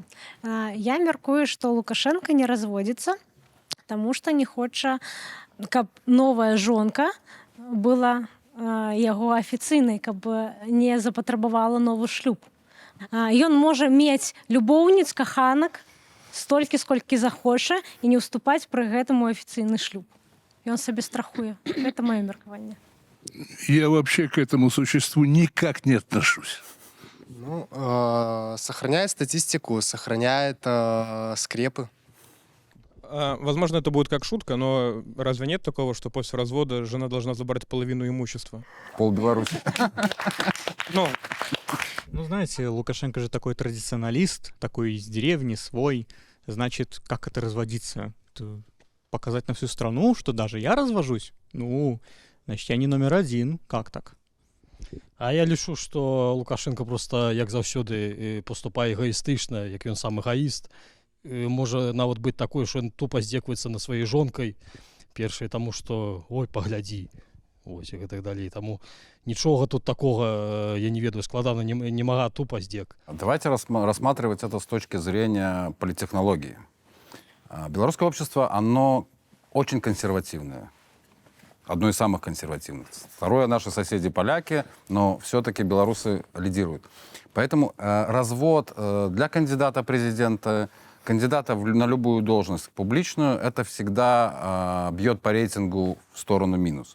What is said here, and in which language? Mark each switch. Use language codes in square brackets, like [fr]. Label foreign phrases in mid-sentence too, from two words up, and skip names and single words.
[be] Я мяркую, што Лукашенко не разводзіцца, таму што не хоча, каб новая жонка была яго афіцыйнай, каб не запатрабавала новы шлюб. Ён можа мець любоўніц, каханак, столькі, сколькі захоча, і не ўступаць пры гэтаму афіцыйны шлюб. Ён сабе страхуе. Гэта маё меркаванне. [ru] Я вообще к этому существу никак не отношусь. Ну, сохраняет статистику, сохраняет скрепы. Возможно, это будет как шутка, но разве нет такого, что после развода жена должна забрать половину имущества? Пол Беларуси. Ну, знаете, Лукашенко же такой традиционалист, такой из деревни, свой. Значит, как это разводиться? Это показать на всю страну, что даже я развожусь? Ну, значит, я не номер один. Как так? [be] А я лічу, што Лукашенко просто, як заўсёды, поступае эгоістычна, як ён сам эгоіст. Можа нават быць такое, што ён тупа здзекваецца на сваёй жонкай, першае таму, што ой, паглядзі, ось, і так далей. Таму нічога тут такога, я не ведаю, складана не мага тупа здзек. [ru] Давайте рассматривать это с точки зрения политтехнологии. Белорусское общество, оно очень консервативное. Одно из самых консервативных. Второе, наши соседи поляки, но все-таки белорусы лидируют. Поэтому развод для кандидата президента, кандидата на любую должность публичную, это всегда бьет по рейтингу в сторону минус.